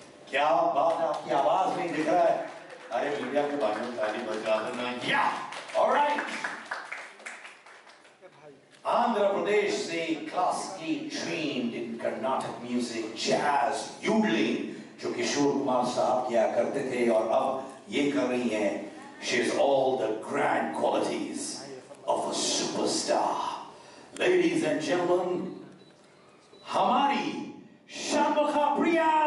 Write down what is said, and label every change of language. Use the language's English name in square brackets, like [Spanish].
[Hindi] क्या बात है, आपकी आवाज नहीं दिख रहा है। अरे मीडिया के बारे में ताली बजा देना। या ऑलराइट, आंध्र प्रदेश से classically trained in Karnataka music, jazz, yodelling, जो किशोर कुमार साहब किया करते थे और अब ये कर रही हैं। [English] She has all the grand qualities of a superstar. Ladies and gentlemen, हमारी शामुखा प्रिया।